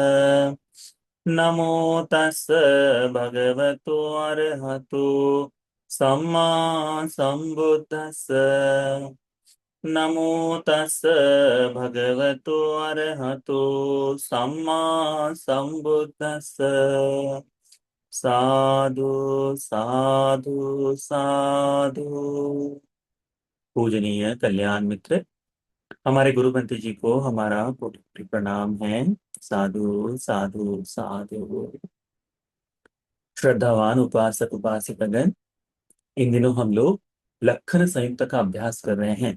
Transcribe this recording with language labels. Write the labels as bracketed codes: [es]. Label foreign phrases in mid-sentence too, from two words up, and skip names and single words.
[pi] नमो तस् भगवतो अरहतो सम्मा सम्बुद्धस्स। नमो तस् भगवतो अरहतो सम्मा सम्बुद्धस्स। साधु साधु साधु। [hi] पूजनीय कल्याण मित्र, हमारे गुरुमंत्र जी को हमारा कोटि कोटि प्रणाम है। [pi] साधु साधु साधु। [hi] श्रद्धावान उपासक उपासिकगण, इन दिनों हम लोग लक्षण संयुक्त का अभ्यास कर रहे हैं।